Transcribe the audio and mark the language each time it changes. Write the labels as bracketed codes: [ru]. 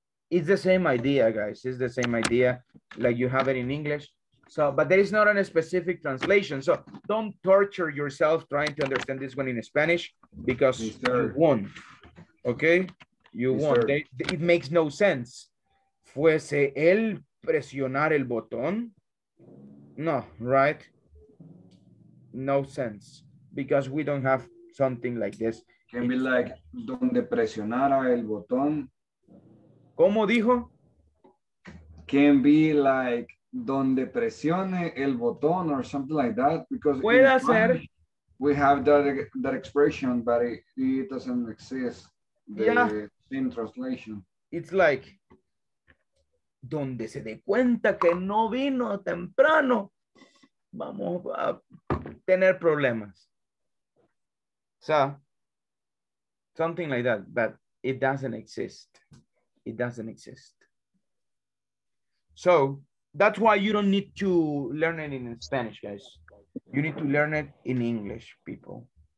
[en] It's the same idea, guys. It's the same idea like you have it in English. So, but there is not a specific translation. So don't torture yourself trying to understand this one in Spanish because you won't. Okay? You won't. It makes no sense. [es] Fuese él presionar el botón? [en] No, right? No sense. Because we don't have something like this. Can be like, [es] donde presionara el botón. ¿Cómo dijo? [en] Can be like, [es] donde presione el botón [en] or something like that. Because [es] puede ser. [en] We have that expression, but it doesn't exist. The same translation. It's like, [es] donde se dé cuenta que no vino temprano, vamos a tener problemas. [en] So, something like that, but it doesn't exist. It doesn't exist. So, that's why you don't need to learn it in Spanish, guys. You need to learn it in English, people.